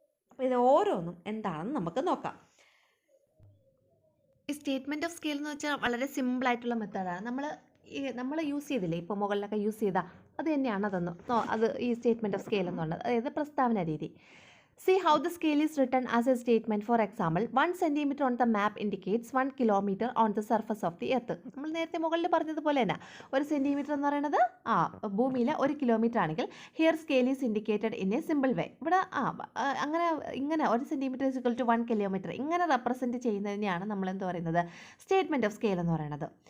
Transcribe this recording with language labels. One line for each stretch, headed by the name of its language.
Malayalam: അപ്പോൾ ഇത് ഓരോന്നും എന്താണെന്ന് നമുക്ക് നോക്കാം. ഈ സ്റ്റേറ്റ്മെൻറ്റ് ഓഫ് സ്കെയിൽ എന്ന് വെച്ചാൽ വളരെ സിമ്പിളായിട്ടുള്ള മെത്തേഡാണ്. നമ്മൾ യൂസ് ചെയ്തില്ലേ ഇപ്പോൾ മുകളിലൊക്കെ യൂസ് ചെയ്താൽ അത് തന്നെയാണ് അത് ഈ സ്റ്റേറ്റ്മെൻറ്റ് ഓഫ് സ്കെയിൽ എന്ന് പറയുന്നത്, അതായത് പ്രസ്താവന രീതി.
English: See how the scale is written as a statement. For example, 1 centimeter on the map indicates 1 kilometer on the surface of the earth.
Malayalam: നമ്മൾ നേരത്തെ മുകളിൽ പറഞ്ഞതുപോലെ തന്നെ 1 സെൻറ്റിമീറ്റർ എന്ന് പറയുന്നത് ഭൂമിയിലെ 1 കിലോമീറ്റർ ആണെങ്കിൽ
English: Here scale is indicated in a simple way.
Malayalam: ഇവിടെ ഇങ്ങനെ 1 centimetre is equal to 1 kilometre ഇങ്ങനെ റെപ്രസെൻറ്റ് ചെയ്യുന്നതിനെയാണ് നമ്മൾ എന്ത് പറയുന്നത്, സ്റ്റേറ്റ്മെൻറ്റ് ഓഫ് സ്കെയിൽ എന്ന് പറയുന്നത്.